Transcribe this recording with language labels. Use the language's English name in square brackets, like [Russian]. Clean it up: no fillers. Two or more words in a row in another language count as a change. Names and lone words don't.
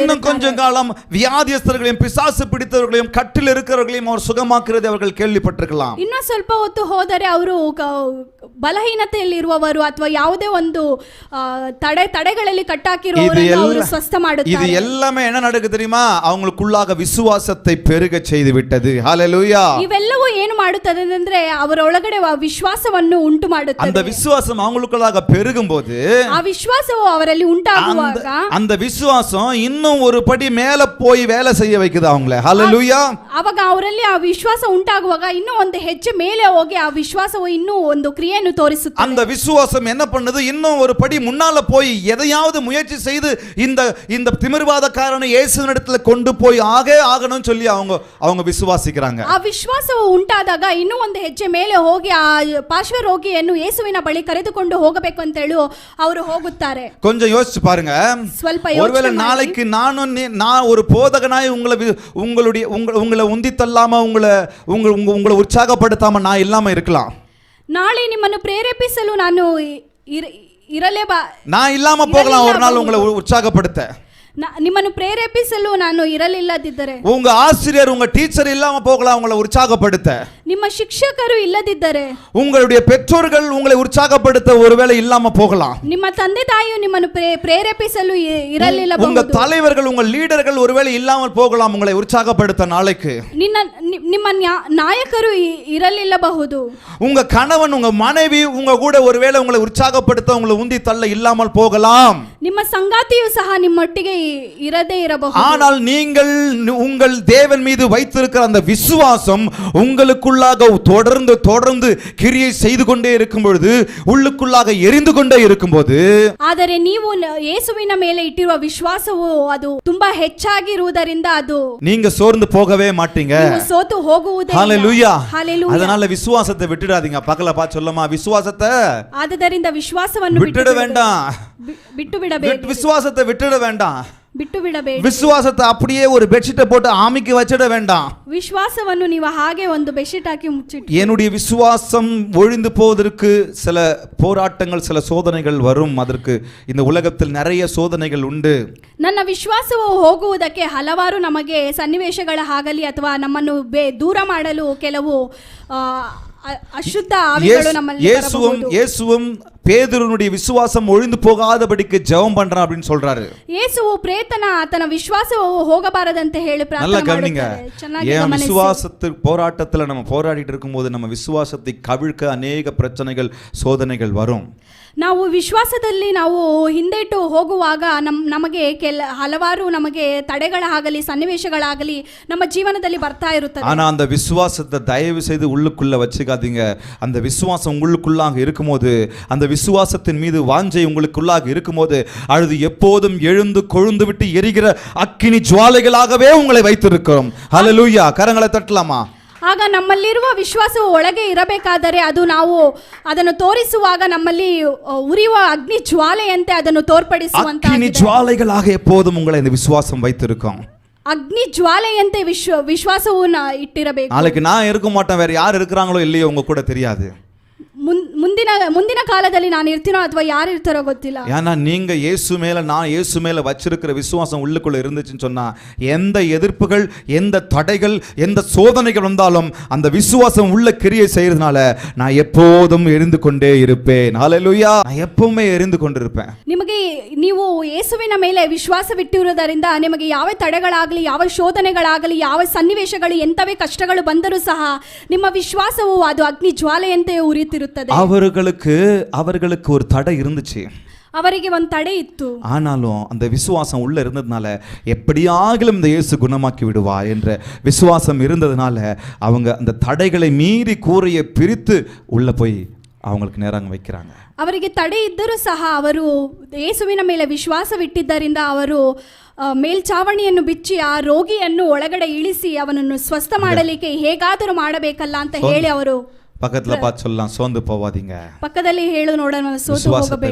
[Tamil] இன்னும் கொஞ்சம் காலம் வியாதியஸ்தர்களையும் பிசாசு பிடித்தவர்களையும் கட்டில் இருக்கிறவர்களையும் அவர் சுகமாக்குறதை அவர்கள் கேள்விப்பட்டிருக்கலாம். [Kannada] ಇನ್ನು ಸ್ವಲ್ಪ ಹೊತ್ತು ಹೋದರೆ ಅವರು ಬಲಹೀನತೆಯಲ್ಲಿರುವವರು ಅಥವಾ ಯಾವುದೇ ಒಂದು ತಡೆಗಳಲ್ಲಿ ಕಟ್ಟಾಕಿರುವವರನ್ನು ಅವರು ಸ್ವಸ್ಥ ಮಾಡುತ್ತಾರೆ. [Tamil] இது எல்லாமே என்ன நடக்குது தெரியுமா? அவங்களுக்குள்ளாக விசுவாசத்தை பெருக செய்து விட்டது. ஹalleluya. [Kannada] ಇವೆಲ್ಲವೂ ಏನು ಮಾಡುತ್ತದೆ ಅಂದ್ರೆ ಅವರ ಒಳಗಡೆ ವಿಶ್ವಾಸವನ್ನು ಉಂಟು ಮಾಡುತ್ತದೆ. [Tamil] அந்த விசுவாசம் அவங்களுக்குள்ளாக பெருகும்போது [Kannada] ಆ ವಿಶ್ವಾಸವು ಅವರಲ್ಲಿ ಉಂಟಾಗುವಾಗ [Tamil] அந்த விசுவாசம் இன்னும் ஒரு படி மேல போய் வேலை செய்ய வைக்குது அவங்கள. ஹalleluya. [Kannada] ಅವಾಗ ಅವರಲ್ಲಿ ಆ ವಿಶ್ವಾಸ ಉಂಟಾಗುವಾಗ ಇನ್ನೂ ಒಂದು ಹೆಜ್ಜೆ ಮೇಲೆ ಹೋಗಿ ಆ ವಿಶ್ವಾಸವು ಇನ್ನೂ ಒಂದು ಕ್ರಿಯೆಯನ್ನು ತೋರಿಸುತ್ತದೆ. [Tamil] அந்த விசுவாசம் என்ன பண்ணுது? இன்னும் ஒரு படி முன்னால போய் எதையாவது முயற்சி செய்து இந்த திமிர்வாதக்காரனை இயேசுவினிடத்துல கொண்டு போய் ஆகணும் சொல்லி அவங்க விசுவாசிக்கிறாங்க. [Kannada] ಆ ವಿಶ್ವಾಸವು ಉಂಟಾದಾಗ ಇನ್ನೂ ಒಂದು ಹೆಜ್ಜೆ ಮೇಲೆ ಹೋಗಿ ಆ ಪಾರ್ಶ್ವ ರೋಗಿಯನ್ನು ಯೇಸುವಿನ ಬಳಿ ಕರೆದುಕೊಂಡು ಹೋಗಬೇಕು ಅಂತ ಹೇಳಿ ಅವರು ಹೋಗುತ್ತಾರೆ. [Tamil] கொஞ்சம் யோசிச்சு பாருங்க. [Kannada] ಸ್ವಲ್ಪ [Tamil] ஒருவேளை நாளைக்கு நான் ஒரு போதகனாய் உங்களை உந்தி தள்ளாம உங்களை உற்சாகப்படுத்தாம நான் இல்லாம இருக்கலாம். [Kannada] ನಾಳೆ ನಿಮ್ಮನ್ನು ಪ್ರೇರೇಪಿಸಲು ನಾನು [Tamil] நான் இல்லாம போகலாம் ஒரு நாள் உங்களை உற்சாகப்படுத்த. [Kannada] ನಿಮ್ಮನ್ನು ಪ್ರೇರೇಪಿಸಲು ನಾನು ಇರಲಿಲ್ಲದಿದ್ದರೆ, [Tamil] உங்க ஆசிரியர் உங்க டீச்சர் இல்லாம போகலாம் உங்களை உற்சாகப்படுத்த. [Kannada] ನಿಮ್ಮ ಶಿಕ್ಷಕರು ಇಲ್ಲದಿದ್ದರೆ, [Tamil] உங்களுடைய பெற்றோர்கள் உங்களை உற்சாகப்படுத்த ஒருவேளை இல்லாம போகலாம். [Kannada] ನಿಮ್ಮ ತಂದೆ ತಾಯಿಯು ನಿಮ್ಮನ್ನು ಪ್ರೇರೇಪಿಸಲು ಇರಲಿಲ್ಲಬಹುದು. [Tamil] உங்க தலைவர்கள் உங்க லீடர்கள் ஒருவேளை இல்லாமல் போகலாம் உங்களை உற்சாகப்படுத்த நாளைக்கு. [Kannada] ನಿಮ್ಮ ನಾಯಕರು ಇರಲಿಲ್ಲಬಹುದು. [Tamil] உங்க கணவன் உங்க மனைவி உங்க கூட ஒருவேளை உங்களை உற்சாகப்படுத்த உங்களை உந்தி தள்ள இல்லாமல் போகலாம். [Kannada] ನಿಮ್ಮ ಸಂಗಾತಿಯು ಸಹ ನಿಮ್ಮೊಟ್ಟಿಗೆ ಇರದೇ ಇರಬಹುದು. [Tamil] ஆனால் நீங்கள் உங்கள் தேவன் மீது வைத்திருக்கிற அந்த விசுவாசம் உங்களுக்குள்ளாக தொடர்ந்து கிரியை செய்து கொண்டே இருக்கும் பொழுது, உள்ளுக்குள்ளாக எரிந்து கொண்டே இருக்கும்போது, [Kannada] ಆದರೆ ನೀವು ಯೇಸುವಿನ ಮೇಲೆ ಇಟ್ಟಿರುವ ವಿಶ್ವಾಸವು ಅದು ತುಂಬಾ ಹೆಚ್ಚಾಗಿರುವುದರಿಂದ ಅದು [Tamil] நீங்க சோர்ந்து போகவே மாட்டீங்க. [Kannada] ಸೋತು ಹೋಗುವುದೇ ಇಲ್ಲ. [Tamil] ஹalleluya. ஹalleluya. அதனால விசுவாசத்தை விட்டுடாதீங்க. பக்கல பா சொல்லமா, விசுவாசத்தை [Kannada] ಆದ್ದರಿಂದ ವಿಶ್ವಾಸವನ್ನು [Tamil] விட்டுட வேண்டாம். [Kannada] ಬಿಟ್ಟು ಬಿಡಬೇಡಿ. [Tamil] விசுவாசத்தை விட்டுட வேண்டாம். [Kannada] ಬಿಟ್ಟು ಬಿಡಬೇಡಿ. [Tamil] விசுவாசத்தை அப்படியே ஒரு பெட்ஷீட்டை போட்டு ஆமிக்கு வச்சிட வேண்டாம். [Kannada] ವಿಶ್ವಾಸವನ್ನು ನೀವು ಹಾಗೆ ಒಂದು ಬೆಡ್ಶೀಟ್ ಹಾಕಿ ಮುಚ್ಚಿಟ್ಟು, [Tamil] என்னுடைய விசுவாசம் ஒழிந்து போவதற்கு சில போராட்டங்கள் சில சோதனைகள் வரும். அதற்கு இந்த உலகத்தில் நிறைய சோதனைகள் உண்டு. [Kannada] ನನ್ನ ವಿಶ್ವಾಸವು ಹೋಗುವುದಕ್ಕೆ ಹಲವಾರು ನಮಗೆ ಸನ್ನಿವೇಶಗಳಾಗಲಿ ಅಥವಾ ನಮ್ಮನ್ನು ದೂರ ಮಾಡಲು ಕೆಲವು ಅಶುದ್ಧ ಆವಿಗಳು ನಮ್ಮಲ್ಲಿ ಬರಬಹುದು. [Tamil] இயேசுவும் பேதுருனுடைய விசுவாசம் ஒழிந்து போகாதபடிக்கு ஜெபம் பண்றான் அப்படின்னு சொல்றாரு. [Kannada] ಯೇಸುವು ಆತನ ವಿಶ್ವಾಸವು ಹೋಗಬಾರದಂತೆ ಹೇಳಿ ಪ್ರಾರ್ಥನೆ ಮಾಡುತ್ತಾರೆ. ಚೆನ್ನಾಗಿ ಗಮನಿಸಿ. [Tamil] விசுவாசத்து போராட்டத்துல நம்ம போராடிட்டு இருக்கும்போது நம்ம விசுவாசத்தை கவிழ்க்க அநேக பிரச்சனைகள் சோதனைகள் வரும். [Kannada] ನಾವು ವಿಶ್ವಾಸದಲ್ಲಿ ನಾವು ಹಿಂದೆಟ್ಟು ಹೋಗುವಾಗ ನಮಗೆ ಹಲವಾರು ನಮಗೆ ತಡೆಗಳಾಗಲಿ ಸನ್ನಿವೇಶಗಳಾಗಲಿ ನಮ್ಮ ಜೀವನದಲ್ಲಿ ಬರ್ತಾ ಇರುತ್ತದೆ. [Tamil] ஆனா அந்த விசுவாசத்தை தயவு செய்து உள்ளுக்குள்ள வச்சுக்காதீங்க. அந்த விசுவாசம் உங்களுக்குள்ளாக இருக்கும்போது, அந்த விசுவாசத்தின் மீது வாஞ்சை உங்களுக்குள்ளாக இருக்கும்போது, அழுது எப்போதும் எழுந்து கொழுந்து விட்டு எரிகிற அக்கினி ஜுவாலைகளாகவே உங்களை வைத்திருக்கிறோம். ஹalleluya. கரங்களை தட்டலாமா? [Kannada] ಆಗ ನಮ್ಮಲ್ಲಿರುವ ವಿಶ್ವಾಸವು ಒಳಗೆ ಇರಬೇಕಾದರೆ ಅದು ನಾವು ಅದನ್ನು ತೋರಿಸುವಾಗ ನಮ್ಮಲ್ಲಿ ಉರಿಯುವ ಅಗ್ನಿ ಜ್ವಾಲೆಯಂತೆ ಅದನ್ನು ತೋರ್ಪಡಿಸುವಂತ [Tamil] அக்கினி ஜுவாலைகளாக எப்போதும் உங்களை இந்த விசுவாசம் வைத்திருக்கும். [Kannada] ಅಗ್ನಿ ಜ್ವಾಲೆಯಂತೆ ವಿಶ್ವಾಸವು ಇಟ್ಟಿರಬೇಕು. [Tamil] நாளைக்கு நான் இருக்க மாட்டேன், வேற யார் இருக்கிறாங்களோ இல்லையோ உங்க கூட தெரியாது. [Kannada] ಮುಂದಿನ ಕಾಲದಲ್ಲಿ ನಾನು ಇರ್ತೀನೋ ಅಥವಾ ಯಾರು ಇರ್ತಾರೋ ಗೊತ್ತಿಲ್ಲ. [Tamil] ஏன்னா நீங்க நான் இயேசு மேல வச்சிருக்கிற விசுவாசம் உள்ளுக்குள்ள இருந்துச்சுன்னு சொன்னா, எந்த எதிர்ப்புகள் எந்த தடைகள் எந்த சோதனைகள் வந்தாலும் அந்த விசுவாசம் உள்ள கிரியை செய்யறதுனால நான் எப்போதும் எரிந்து கொண்டே இருப்பேன். ஹalleluya. நான் எப்பவுமே எரிந்து கொண்டிருப்பேன். [Kannada] ನಿಮಗೆ ನೀವು ಯೇಸುವಿನ ಮೇಲೆ ವಿಶ್ವಾಸವಿಟ್ಟಿರುವುದರಿಂದ ನಿಮಗೆ ಯಾವ ತಡೆಗಳಾಗಲಿ ಯಾವ ಶೋಧನೆಗಳಾಗಲಿ ಯಾವ ಸನ್ನಿವೇಶಗಳು ಎಂತವೇ ಕಷ್ಟಗಳು ಬಂದರೂ ಸಹ ನಿಮ್ಮ ವಿಶ್ವಾಸವು ಅದು ಅಗ್ನಿ ಜ್ವಾಲೆಯಂತೆ ಉರಿಯುತ್ತಿರುತ್ತದೆ. ಬರುತ್ತದೆ. [Tamil] அவர்களுக்கு ஒரு தடை இருந்துச்சு. [Kannada] ಅವರಿಗೆ ಒಂದು ತಡೆ ಇತ್ತು. [Tamil] ஆனாலும் அந்த விசுவாசம் உள்ள இருந்ததுனால எப்படியாகிலும் இந்த இயேசு குணமாக்கி விடுவா என்ற விசுவாசம் இருந்ததுனால அவங்க அந்த தடைகளை மீறி கூரையை பிரித்து உள்ள போய் அவங்களுக்கு நேராக வைக்கிறாங்க. [Kannada] ಅವರಿಗೆ ತಡೆ ಇದ್ದರೂ ಸಹ ಅವರು ಯೇಸುವಿನ ಮೇಲೆ ವಿಶ್ವಾಸವಿಟ್ಟಿದ್ದರಿಂದ ಅವರು ಮೇಲ್ಚಾವಣಿಯನ್ನು ಬಿಚ್ಚಿ ಆ ರೋಗಿಯನ್ನು ಒಳಗಡೆ ಇಳಿಸಿ ಅವನನ್ನು ಸ್ವಸ್ಥ ಮಾಡಲಿಕ್ಕೆ ಹೇಗಾದರೂ ಮಾಡಬೇಕಲ್ಲ ಅಂತ ಹೇಳಿ ಅವರು [Tamil] பக்கத்துல பார்த்து சொல்லலாம், சோர்ந்து போவாதீங்க, [Kannada] ಪಕ್ಕದಲ್ಲಿ ಹೇಳು ನೋಡೋಣ, ಸೋತು ಹೋಗಬೇಡಿ,